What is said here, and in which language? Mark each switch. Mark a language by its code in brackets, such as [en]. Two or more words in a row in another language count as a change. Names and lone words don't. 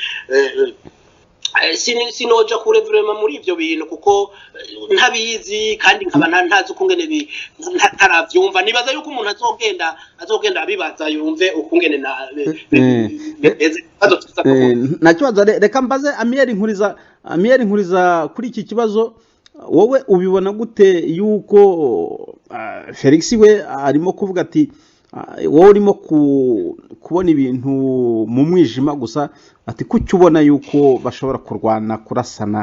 [rn] Sinoja kure vraiment muri ivyo bintu kuko ntabizi, kandi nkaba ntazi ukungene ntaravyumva. Nibaza yuko umuntu azogenda abibaza yumve ukungene nakibazo. Reka mbaze Amiel Nkuriza kuri iki kibazo, wowe ubibona gute yuko Felix we arimo kuvuga ati wowe urimo kubona ibintu mu mwijima gusa, ati kuki ubona yuko bashobora kurwana kurasana?